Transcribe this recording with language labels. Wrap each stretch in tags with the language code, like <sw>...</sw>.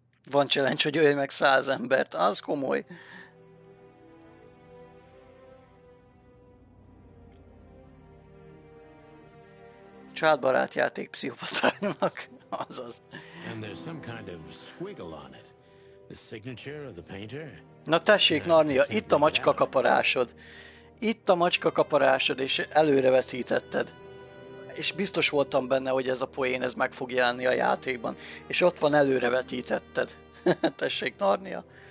<hu>Van challenge, hogy ölj meg 100 embert, az komoly. Családbarát játék pszichopatának, azaz.</hu> <en>And there's some kind of squiggle on it. The signature of the painter?</en> <hu>Na tessék, Narnia, itt a macska kaparásod. Itt a macska kaparásod, és előrevetítetted. És biztos voltam benne, hogy ez a poén, ez meg fog jelenni a játékban. És ott van, előrevetítetted. Tessék, Narnia.</hu>